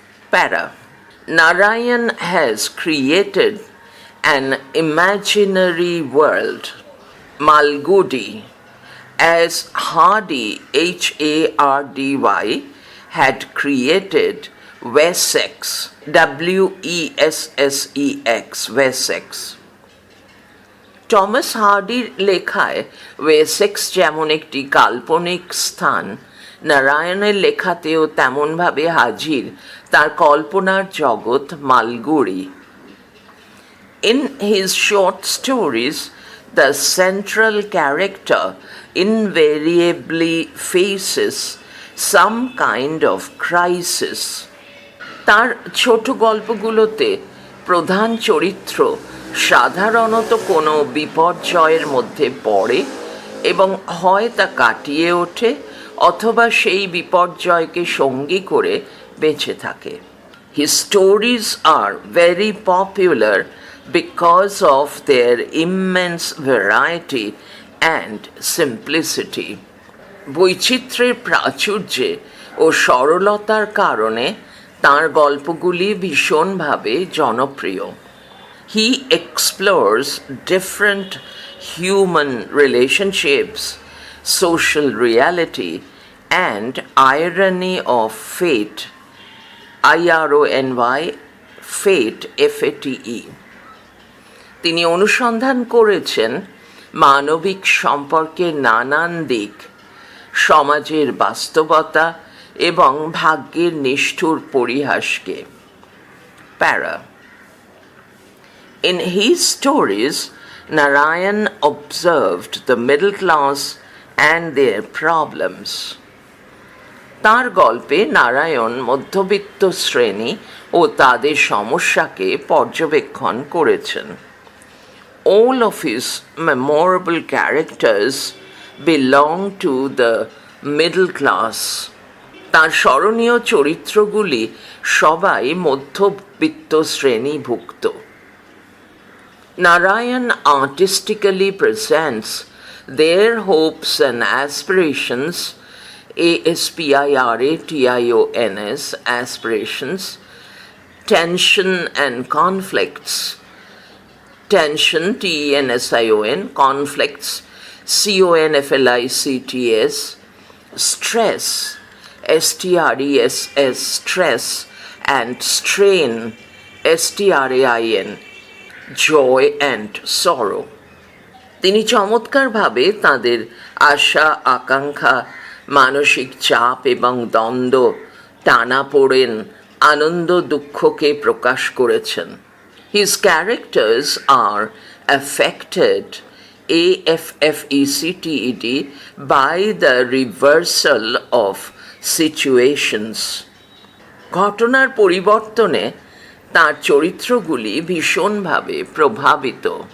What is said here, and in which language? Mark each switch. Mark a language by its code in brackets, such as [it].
[en] Para, Narayan has created an imaginary world, Malgudi, as Hardy, Hardy, had created Wessex, Wessex, Wessex. [bn] Thomas হার্ডির লেখায় Wessex যেমন একটি কাল্পনিক স্থান, নারায়ণের লেখাতেও তেমনভাবে হাজির তার কল্পনার জগৎ Malgudi. [en] In his short stories, the central character invariably faces some kind of crisis. [bn] তার ছোট গল্পগুলোতে প্রধান চরিত্র সাধারণত কোনো বিপর্যয়ের মধ্যে পড়ে এবং হয় তা কাটিয়ে ওঠে অথবা সেই বিপর্যয়কে সঙ্গী করে বেঁচে থাকে। [en] His stories are very popular because of their immense variety and simplicity. [bn] বৈচিত্র্যের প্রাচুর্যে ও সরলতার কারণে তাঁর গল্পগুলি ভীষণভাবে জনপ্রিয়। [en] He explores different human relationships, social reality, and irony of fate, IRONY, fate, FATE. [bn] তিনি অনুসন্ধান করেছেন মানবিক সম্পর্কের নানান দিক, সমাজের বাস্তবতা এবং ভাগ্যের নিষ্ঠুর পরিহাসকে। [en] Para, in his stories, Narayan observed the middle class and their problems. [bn] তাঁর গল্পে নারায়ণ মধ্যবিত্ত শ্রেণী ও তাদের সমস্যাকে পর্যবেক্ষণ করেছেন। [en] All of his memorable characters belong to the middle class. [bn] তাঁর স্মরণীয় চরিত্রগুলি সবাই মধ্যবিত্ত শ্রেণীভুক্ত। [en] Narayan artistically presents their hopes and aspirations, ASPIRATIONS, aspirations, tension and conflicts, tension, TENSION, conflicts, CONFLICTS, stress, STRESS, stress, and strain, STRAIN, joy and sorrow. [bn] তিনি চমৎকারভাবে তাঁদের আশা, আকাঙ্ক্ষা, মানসিক চাপ এবং দ্বন্দ্ব, টানাপোড়েন, আনন্দ, দুঃখকে প্রকাশ করেছেন। [en] His characters are affected, AFFECTED, by the reversal of situations. [bn] ঘটনার পরিবর্তনে তাঁর চরিত্রগুলি ভীষণভাবে প্রভাবিত।